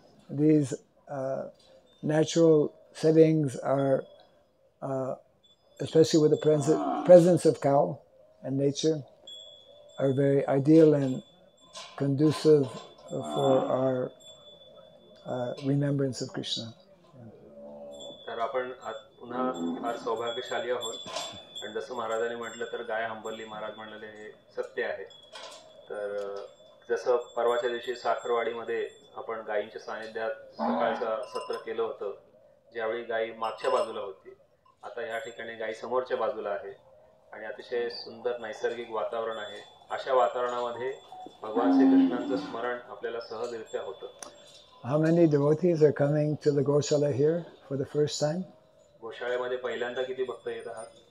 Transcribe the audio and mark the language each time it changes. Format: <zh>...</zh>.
<en>These natural settings are, especially with the presence of cow and nature, are very ideal and conducive for our remembrance of Krishna.</en> <mr>तर आपण पुन्हा फार सौभाग्यशाली आहोत. आणि जसं महाराजांनी म्हटलं तर गाय हंबरली, महाराज म्हणलेले हे सत्य आहे. तर जसं परवाच्या दिवशी साखरवाडीमध्ये आपण गायींच्या सानिध्यात सकाळचं सत्र केलं होतं, ज्यावेळी गायी मागच्या बाजूला होती. आता या ठिकाणी गायी समोरच्या बाजूला आहे आणि अतिशय सुंदर नैसर्गिक वातावरण आहे. अशा वातावरणामध्ये भगवान श्रीकृष्णांचं स्मरण आपल्याला सहजरित्या होतं.</mr> <en>How many devotees are coming to the Goshala here for the first time?</en> <mr>गोशाळेमध्ये पहिल्यांदा किती भक्त येत आहात?</mr>